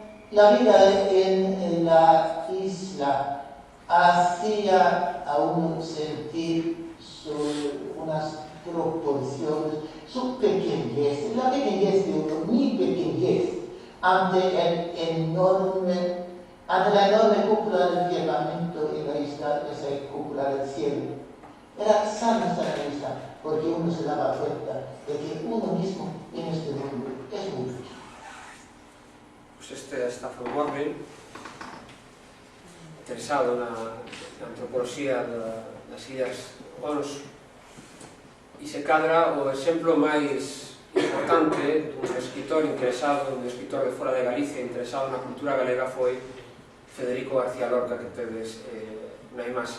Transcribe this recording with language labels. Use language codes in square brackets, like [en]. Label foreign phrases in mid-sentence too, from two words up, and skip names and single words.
[es] La vida en la isla hacía a uno sentir unas proporciones, su pequeñez, la pequeñez de uno, mi pequeñez, ante la enorme cúpula del firmamento en la isla, esa cúpula del cielo. Era sano estar en la isla, porque uno se daba cuenta de que uno mismo en este mundo es muy rico. [gl] Pues este Staffan Morling, interesado na antropoloxía das illas Ons, e se cadra o exemplo máis importante dun escritor interesado, un escritor de fora de Galicia interesado na cultura galega foi Federico García Lorca, que tedes na imaxe.